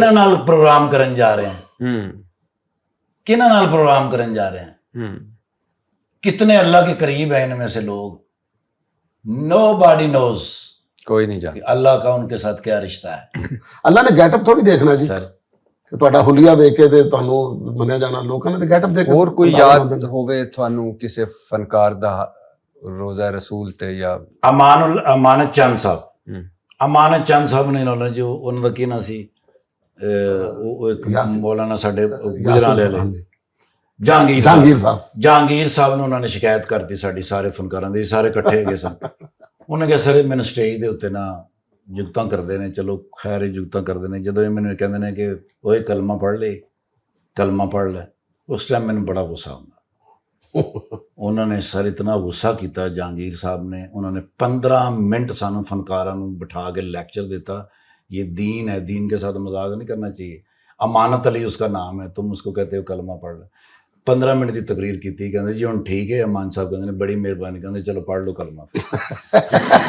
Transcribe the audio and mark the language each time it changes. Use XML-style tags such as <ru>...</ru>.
<hi>किना नाल प्रोग्राम करन जा रहे हैं, किना नाल प्रोग्राम करन जा रहे हैं, कितने अल्लाह के करीब है इनमें से लोग,</hi> <en>nobody knows</en> <hi>कोई नहीं कि जानता। अल्लाह का उनके साथ क्या रिश्ता है अल्लाह ने गेटअप थोड़ी देखना जी सर।</hi> <pa>ਕਿ ਤੁਹਾਡਾ ਹੁਲੀਆ ਵੇਖ ਕੇ ਤੇ ਤੁਹਾਨੂੰ ਮੰਨਿਆ ਜਾਣਾ, ਲੋਕਾਂ ਨੇ ਤੇ ਗੈਟਅਪ ਦੇਖ ਕੇ ਹੋਰ ਕੋਈ ਅੰਦਾਜ਼ਾ ਯਾਦ ਲਾਉਂਦੇ ਨੇ। ਹੋਵੇ ਤੁਹਾਨੂੰ ਕਿਸੇ ਫਨਕਾਰ ਦਾ ਰੋਜ਼ਾ ਰਸੂਲ ਤੇ ਜਾਂ ਅਮਾਨਤ ਚੰਦ ਸਾਹਿਬ, ਅਮਾਨਤ ਚੰਦ ਸਾਹਿਬ ਨੇ ਨਾਲ ਜੋ ਉਹਨਾਂ ਦਾ ਕੀ ਨਾਂ ਸੀ, ਉਹ ਇੱਕ ਯਾਸਿਰ। ਮੌਲਾਨਾ ਸਾਡੇ ਯਾਸਿਰ ਗੁਜਰਾਂਵਾਲੇ ਵਾਲੇ ਹਾਂਜੀ। ਜਹਾਂਗੀਰ ਜਹਾਂਗੀਰ ਸਾਹਿਬ, ਸਾਹਿਬ ਜਹਾਂਗੀਰ ਸਾਹਿਬ ਨੂੰ ਉਹਨਾਂ ਨੇ ਸ਼ਿਕਾਇਤ ਕਰਤੀ ਸਾਡੀ ਸਾਰੇ ਫਨਕਾਰਾਂ ਦੀ, ਸਾਰੇ ਇਕੱਠੇ ਹੈਗੇ ਸਨ। ਉਹਨੇ ਕਿਹਾ ਸਰ ਮੈਨੂੰ ਸਟੇਜ ਦੇ ਉੱਤੇ ਨਾ ਜੁਗਤਾਂ ਕਰਦੇ ਨੇ, ਚਲੋ ਖੈਰ ਇਹ ਜੁਗਤਾਂ ਕਰਦੇ ਨੇ, ਜਦੋਂ ਇਹ ਮੈਨੂੰ ਕਹਿੰਦੇ ਨੇ ਕਿ ਓਏ ਕਲਮਾ ਪੜ੍ਹ ਲੈ, ਕਲਮਾ ਪੜ੍ਹ ਲੈ, ਉਸ ਟਾਈਮ ਮੈਨੂੰ ਬੜਾ ਗੁੱਸਾ ਆਉਂਦਾ। ਉਹਨਾਂ ਨੇ ਸਰ ਇਤਨਾ ਗੁੱਸਾ ਕੀਤਾ ਜਹਾਂਗੀਰ ਸਾਹਿਬ ਨੇ, ਉਹਨਾਂ ਨੇ 15 ਮਿੰਟ ਸਾਨੂੰ ਫਨਕਾਰਾਂ ਨੂੰ ਬਿਠਾ ਕੇ ਲੈਕਚਰ ਦਿੱਤਾ,</pa> <hi>ये दीन है, दीन के साथ मजाक नहीं करना चाहिए, अमानत अली उसका नाम है, तुम उसको कहते हो कलमा पढ़ लो। 15 मिनट की तकरीर की थी, कहते जी हम ठीक है, अमान साहब कहते बड़ी मेहरबानी, कहते चलो पढ़ लो कलमा।</hi>